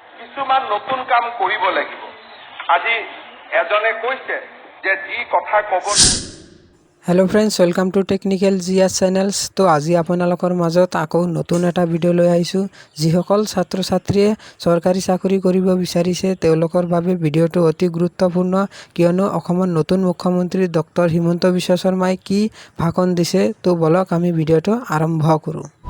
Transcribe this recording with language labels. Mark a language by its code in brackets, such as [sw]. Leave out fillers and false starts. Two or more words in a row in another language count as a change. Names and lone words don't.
[as] কিছুমান নতুন কাম কৰিব লাগিব। আজি এজনে কৈছে যে যি কথা ক'ব। [en] Hello friends, welcome to Technical GS channels. [as] तो আজি আপোনালোকৰ মাজত আকৌ নতুন এটা ভিডিঅ' লৈ আহিছোঁ। যিসকল ছাত্ৰ ছাত্ৰীয়ে চৰকাৰী চাকৰি কৰিব বিচাৰিছে তেওঁলোকৰ বাবে ভিডিঅ'টো অতি গুৰুত্বপূৰ্ণ, কিয়নো অসমৰ নতুন মুখ্যমন্ত্ৰী ডক্টৰ হিমন্ত বিশ্ব শৰ্মাই কি ভাষণ দিছে। তো বলক আমি ভিডিঅ'টো আৰম্ভ কৰোঁ।